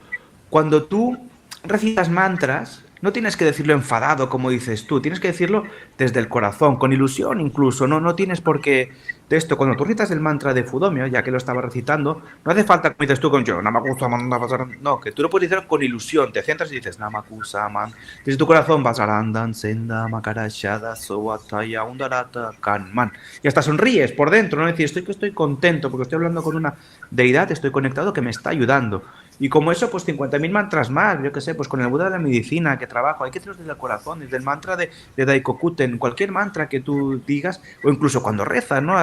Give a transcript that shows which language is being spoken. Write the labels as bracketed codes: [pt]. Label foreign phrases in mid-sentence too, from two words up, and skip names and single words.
[es] Cuando tú recitas mantras, no tienes que decirlo enfadado, como dices tú, tienes que decirlo desde el corazón, con ilusión incluso, no tienes por qué de esto. Cuando tú recitas el mantra de Fudomio, ya que lo estaba recitando, no hace falta, como dices tú, con yo, Namakusaman, no, que tú lo puedes decir con ilusión, te centras y dices Namakusaman, desde tu corazón vas [sa] arandan, senda, makarashada, sowataya, undarata, kanman, [es] y hasta sonríes por dentro, ¿no? Es decir, estoy contento porque estoy hablando con una deidad, estoy conectado que me está ayudando. Y como eso, pues 50.000 mantras más, yo qué sé, pues con el Buda de la medicina que trabajo, hay que hacerlos desde el corazón, desde el mantra de Daikokuten, cualquier mantra que tú digas, o incluso cuando rezas, ¿no?